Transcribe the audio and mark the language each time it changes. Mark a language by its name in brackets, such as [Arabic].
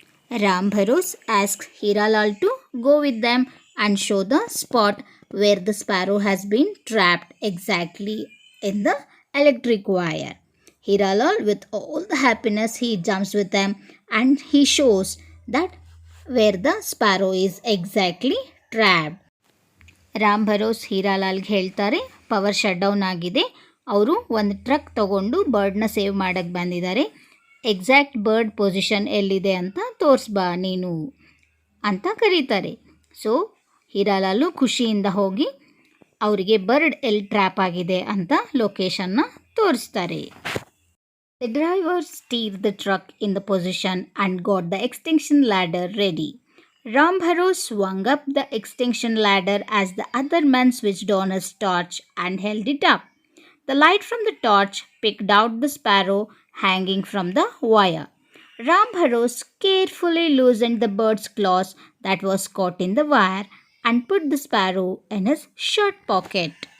[English] Ram Bharos asked Hiralal to go with them and show the spot where the sparrow has been trapped exactly in the electric wire. Hiralal, with all the happiness, he jumps with them and he shows that where the sparrow is exactly trapped. [Kannada] Ram ಭರೋಸ್ ಹೀರಾಲಾಲ್ಗೆ ಹೇಳ್ತಾರೆ power shut down ಆಗಿದೆ, ಅವರು ಒಂದು truck ತಗೊಂಡು ಬರ್ಡ್ನ save ಮಾಡೋಕ್ಕೆ ಬಂದಿದ್ದಾರೆ, exact bird position ಎಲ್ಲಿದೆ ಅಂತ ತೋರಿಸ್ಬಾ ನೀನು ಅಂತ ಕರೀತಾರೆ. ಸೊ ಹೀರಾಲಾಲು ಖುಷಿಯಿಂದ ಹೋಗಿ ಅವರಿಗೆ ಬರ್ಡ್ ಎಲ್ಲಿ ಟ್ರ್ಯಾಪ್ ಆಗಿದೆ ಅಂತ ಲೊಕೇಶನ್ನ ತೋರಿಸ್ತಾರೆ. [English] The driver steer the truck in the position and got the extension ladder ready. Ram Bharos swung up the extension ladder as the other man switched on his torch and held it up. The light from the torch picked out the sparrow hanging from the wire. Ram Bharos carefully loosened the bird's claws that was caught in the wire and put the sparrow in his shirt pocket.